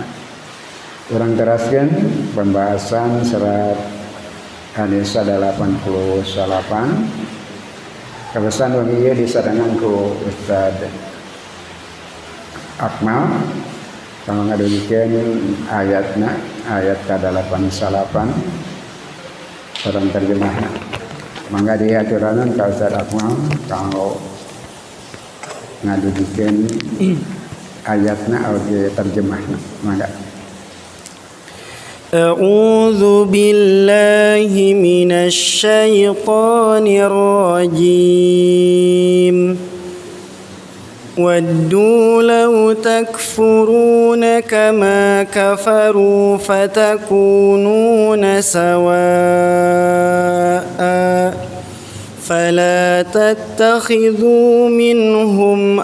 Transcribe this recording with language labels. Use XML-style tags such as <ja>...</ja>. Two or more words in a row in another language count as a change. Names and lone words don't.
<su>Urang teraskeun pembahasan surat An-Nisa 88 kabesan ieu disarangan ku Ustaz Akmal kanggo ngadugikeun ayatna ayat ka-88 sareng terjemahna. Mangga diaturanan ka Ustaz Akmal kanggo ngadugikeun ayatna audio terjemahna. Mangga.</su> <ar>أعوذ بالله من الشيطان الرجيم. وَدُّوا لَوْ تَكْفُرُونَ كَمَا كَفَرُوا فَتَكُونُونَ سَوَاءً فَلَا تَتَّخِذُوا مِنْهُمْ</ar>